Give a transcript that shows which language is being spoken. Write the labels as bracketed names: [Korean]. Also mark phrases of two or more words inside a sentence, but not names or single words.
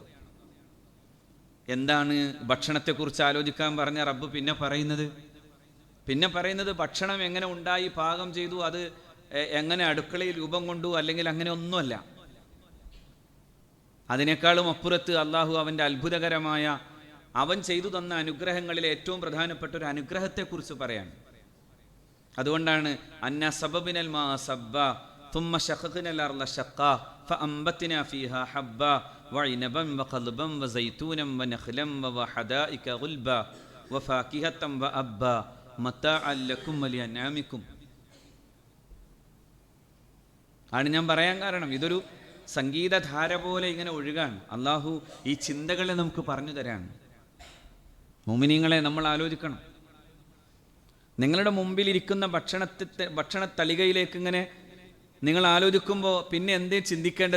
[Malayalam] എന്താണ് ഭക്ഷണത്തെക്കുറിച്ച് ആലോചിക്കാൻ പറഞ്ഞ റബ്ബ് പിന്നെ പറയുന്നത് ഭക്ഷണം എങ്ങനെ ഉണ്ടായി, പാകം ചെയ്തു, അത് എങ്ങനെ അടുക്കളയിൽ രൂപം കൊണ്ടു, അല്ലെങ്കിൽ അങ്ങനെ ഒന്നുമല്ല. അതിനേക്കാളും അപ്പുറത്ത് അള്ളാഹു അവൻ്റെ അത്ഭുതകരമായ അവൻ ചെയ്തു തന്ന അനുഗ്രഹങ്ങളിലെ ഏറ്റവും പ്രധാനപ്പെട്ട ഒരു അനുഗ്രഹത്തെക്കുറിച്ച് പറയാണ്. [Arabic] അതുകൊണ്ടാണ് أنا صببنا الماء صبا ثم شققنا الأرض شقا فأنبتنا فيها حبا وعنبا وقضبا وزيتونا ونخلا وحدائق غلبا وفاكهة وأبا متاعا لكم ولأنعامكم. [Malayalam] ആണ് ഞാൻ പറയാൻ കാരണം, ഇതൊരു സംഗീതധാര പോലെ ഇങ്ങനെ ഒഴുകാൻ അള്ളാഹു ഈ ചിന്തകളെ നമുക്ക് പറഞ്ഞു തരാണ്. മുഅ്മിനീങ്ങളെ, നമ്മൾ ആലോചിക്കണം. നിങ്ങളുടെ മുമ്പിലിരിക്കുന്ന ഭക്ഷണത്തളികയിലേക്ക് ഇങ്ങനെ നിങ്ങൾ ആലോചിക്കുമ്പോൾ പിന്നെ എന്തേ ചിന്തിക്കേണ്ടത്?